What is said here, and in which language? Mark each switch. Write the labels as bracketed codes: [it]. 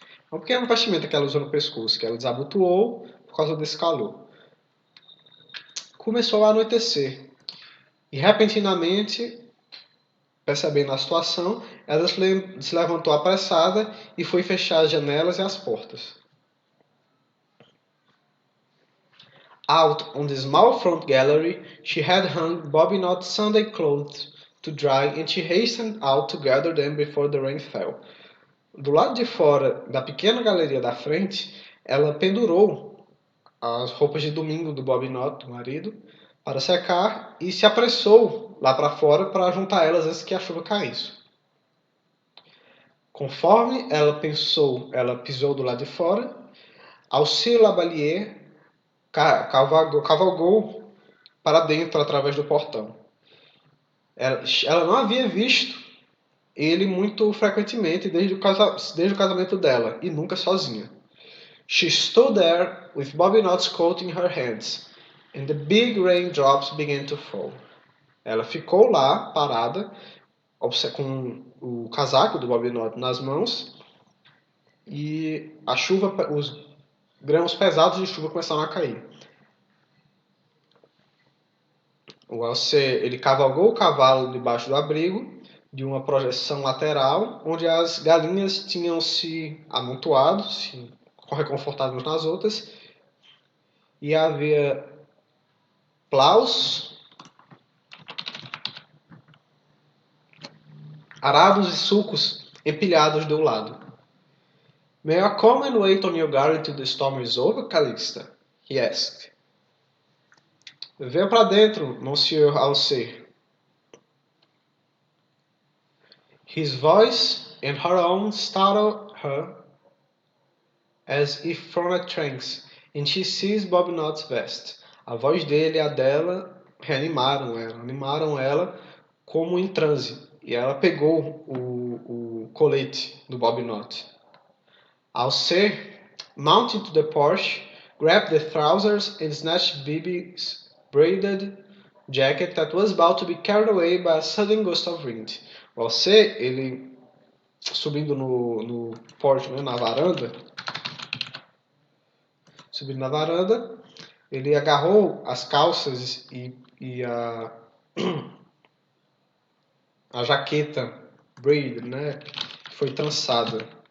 [pt] Uma pequena vestimenta que ela usou no pescoço, que ela desabotoou por causa desse calor. Começou a anoitecer e repentinamente, percebendo a situação, ela se levantou apressada e foi fechar as janelas e as portas. [en] Out on the small front gallery, she had hung Bobby-Knot's Sunday clothes to dry and she hastened out to gather them before the rain fell. [pt] Do lado de fora da pequena galeria da frente, ela pendurou as roupas de domingo do Bobby-Knot, do marido, para secar e se apressou lá para fora para juntar elas antes que a chuva caísse. Conforme ela pisou do lado de fora, Alcide Labalier cavalgou para dentro através do portão. Ela não havia visto ele muito frequentemente desde o casamento dela, e nunca sozinha. [en] She stood there with Bobby-Knot's coat in her hands, and the big raindrops began to fall. [pt] Ela ficou lá, parada, com o casaco do Bobby-Knot nas mãos, e os grãos pesados de chuva começaram a cair. O Alceu, ele cavalgou o cavalo debaixo do abrigo de uma projeção lateral, onde as galinhas tinham se amontoado, se reconfortado umas nas outras, e havia plows arados e sulcos empilhados de um lado. [en] May I come and wait on your garden till the storm is over, Calixta? He asked. [pt] Venha para dentro, Monsieur Alcé. [en] His voice and her own startled her as if from a trance, and she seized Bobnot's vest. [pt] A voz dele e a dela animaram ela como em transe, e ela pegou o colete do Bobnot. [en] Alcé mounted to the porch, grabbed the trousers and snatched Bibi's braided jacket that was about to be carried away by a sudden gust of wind. [pt] O Alcé, ele subindo no porche, né, subindo na varanda, ele agarrou as calças e a jaqueta braided, né, que foi trançada.